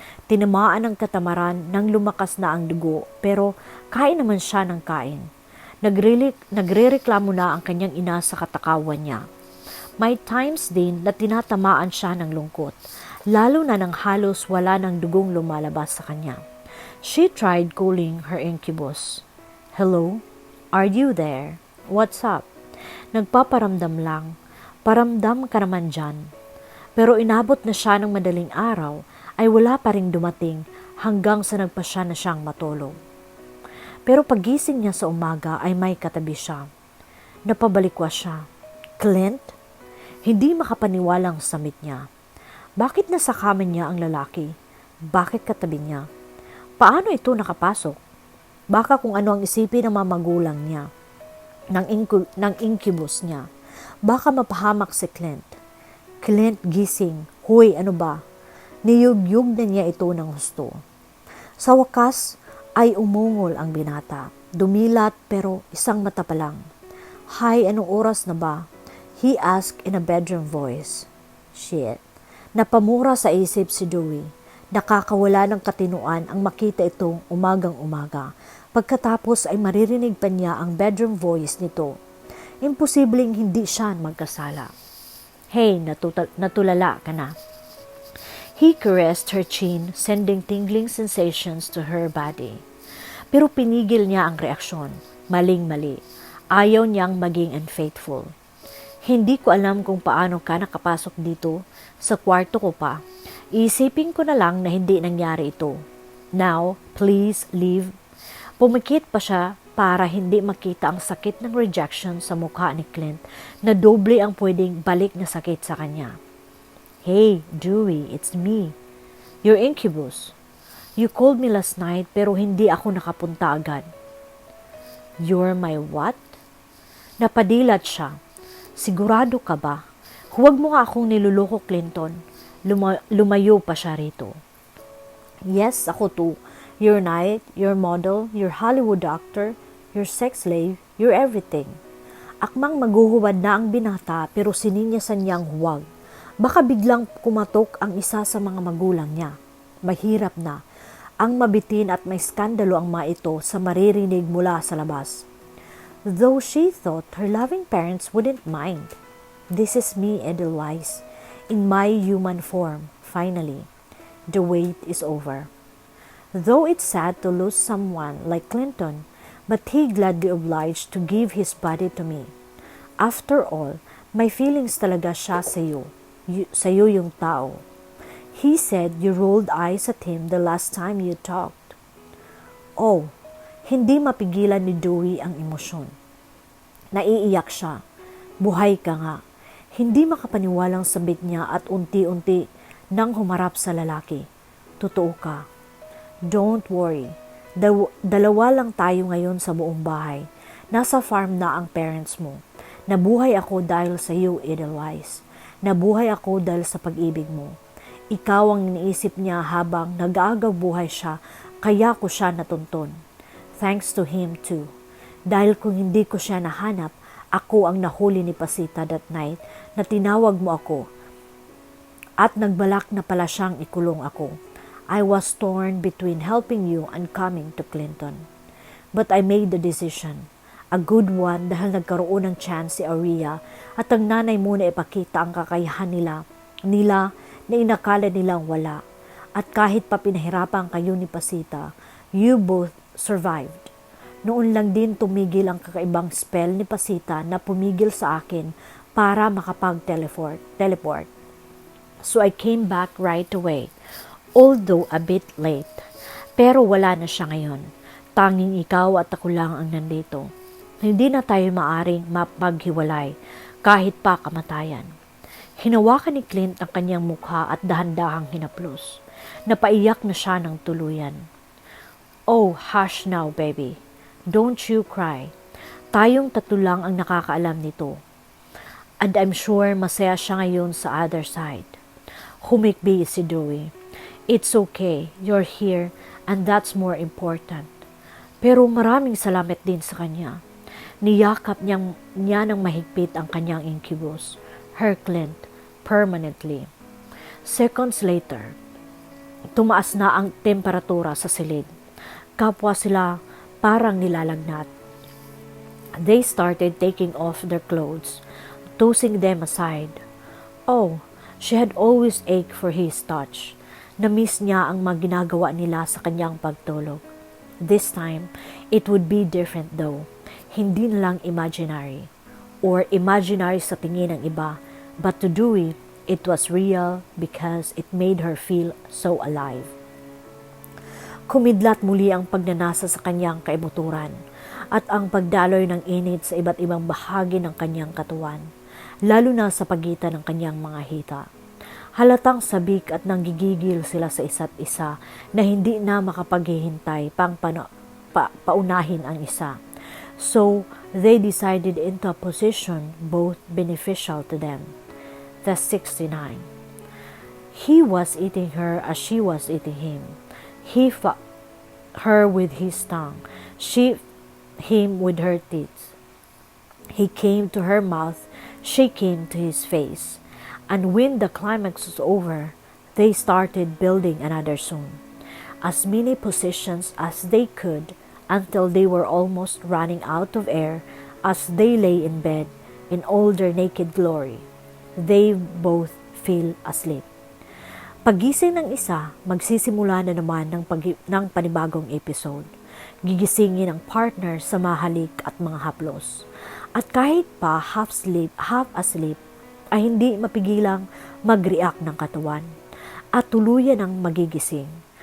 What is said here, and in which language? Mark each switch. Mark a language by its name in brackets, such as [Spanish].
[Filipino] Tinamaan ng katamaran nang lumakas na ang dugo pero kain naman siya ng kain. Nagrereklamo na ang kanyang ina sa katakawan niya. May times din na tinatamaan siya ng lungkot, lalo na nang halos wala ng dugong lumalabas sa kanya. [English] She tried calling her incubus. Hello? Are you there? What's up? [Filipino] Nagpaparamdam lang. Paramdam ka naman dyan. Pero inabot na siya ng madaling araw ay wala pa ring dumating hanggang sa nagpasya na siyang matulog. Pero pagising niya sa umaga ay may katabi siya. Napabalikwas siya. Clint? Hindi makapaniwalang samit niya. Bakit nasa kama niya ang lalaki? Bakit katabi niya? Paano ito nakapasok? Baka kung ano ang isipin ng mga magulang niya, ng incubus niya. Baka mapahamak si Clint. Clint, gising. Hoy, ano ba? Niyugyug na niya ito ng husto. Sa wakas ay umungol ang binata. Dumilat pero isang mata pa lang. Hi, anong oras na ba? [English] He asked in a bedroom voice. [Filipino] Shit. Napamura sa isip si Dewey. Nakakawala ng katinuan ang makita itong umagang-umaga. Pagkatapos ay maririnig pa niya ang bedroom voice nito. Imposibleng hindi siya magkasala. Hey, natulala ka na. [English] He caressed her chin, sending tingling sensations to her body. [Filipino] Pero pinigil niya ang reaksyon. Maling-mali. Ayaw niyang maging unfaithful. Hindi ko alam kung paano ka nakapasok dito. Sa kwarto ko pa. Isipin ko na lang na hindi nangyari ito. [English] Now, please leave. [Filipino] Pumikit pa siya para hindi makita ang sakit ng rejection sa mukha ni Clint na doble ang pwedeng balik na sakit sa kanya. [English] Hey, Dewey, it's me. Your incubus. You called me last night [Filipino] pero hindi ako nakapunta agad. [English] You're my what? [Filipino] Napadilat siya. Sigurado ka ba? Huwag mo nga akong niluloko, Clinton. Lumayo pa siya rito. Yes, ako to. [English] Your knight, your model, your Hollywood actor, your sex slave, your everything. [Filipino] Akmang maghuhuwad na ang binata pero sininyasan niyang huwag. Baka biglang kumatok ang isa sa mga magulang niya. Mahirap na. Ang mabitin at may skandalo ang mga ito sa maririnig mula sa labas. [English] Though she thought her loving parents wouldn't mind. This is me, Edelweiss, in my human form, finally. The wait is over. Though it's sad to lose someone like Clinton, but he gladly obliged to give his body to me. After all, my feelings [Filipino] talaga siya sa'yo yung tao. [English] He said you rolled eyes at him the last time you talked. [Filipino] Oh, hindi mapigilan ni Dewey ang emosyon. Naiiyak siya. Buhay ka nga. Hindi makapaniwalang sabik niya at unti-unti nang humarap sa lalaki. Totoo ka. [English] Don't worry. [Filipino] Dalawa lang tayo ngayon sa buong bahay. Nasa farm na ang parents mo. Nabuhay ako dahil sa iyo, Edelweiss. Nabuhay ako dahil sa pag-ibig mo. Ikaw ang iniisip niya habang nag-aagaw buhay siya, kaya ko siya natuntun. [English] Thanks to him too. [Filipino] Dahil kung hindi ko siya nahanap, ako ang nahuli ni Pasita [English] that night [Filipino] na tinawag mo ako. At nagbalak na pala siyang ikulong ako. [English] I was torn between helping you and coming to Clinton. But I made the decision. A good one [Filipino] dahil nagkaroon ng chance si Aria at ang nanay muna ipakita ang kakayahan nila na inakala nilang wala. At kahit pa pinahirapan kayo ni Pasita, [English] you both survived. [Filipino] Noon lang din tumigil ang kakaibang spell ni Pasita na pumigil sa akin para makapag-teleport. [English] So I came back right away, although a bit late. [Filipino] Pero wala na siya ngayon. Tanging ikaw at ako lang ang nandito. Hindi na tayo maaring mapaghiwalay kahit pa kamatayan. Hinawakan ni Clint ang kanyang mukha at dahan-dahang hinaplos. Napaiyak na siya ng tuluyan. [English] Oh, hush now, baby. Don't you cry. [Filipino] Tayong tatlo lang ang nakakaalam nito. [English] And I'm sure [Filipino] masaya siya ngayon sa [English] other side. [Filipino] Humikbi si Dewey. [English] It's okay, you're here, and that's more important. [Filipino] Pero maraming salamat din sa kanya. Niyakap niya ng mahigpit ang kanyang incubus, [English] her Clint, permanently. Seconds later, [Filipino] tumaas na ang temperatura sa silid. Kapwa sila parang nilalagnat. [English] They started taking off their clothes, tossing them aside. Oh, she had always ached for his touch. [Filipino] Na-miss niya ang mga ginagawa nila sa kanyang pagtulog. [English] This time, it would be different though. [Filipino] Hindi na lang imaginary. Or imaginary sa tingin ng iba. [English] But to Dewey, it was real because it made her feel so alive. [Filipino] Kumidlat muli ang pagnanasa sa kanyang kaibuturan at ang pagdaloy ng init sa iba't ibang bahagi ng kanyang katawan, lalo na sa pagitan ng kanyang mga hita. Halatang sabik at nanggigigil sila sa isa't isa na hindi na makapaghihintay pang paunahin ang isa. [English] So, they decided into a position both beneficial to them. The 69. He was eating her as she was eating him. He fought her with his tongue. She him with her teeth. He came to her mouth. She came to his face. And when the climax was over, they started building another soon. As many positions as they could until they were almost running out of air as they lay in bed in all their naked glory. They both fell asleep. [Filipino] Pagising ng isa, magsisimula na naman ng panibagong episode. Gigisingin ang partner sa mahalik at mga haplos. At kahit pa half asleep, ay hindi mapigilang mag-react ng katawan at tuluyan ang magigising.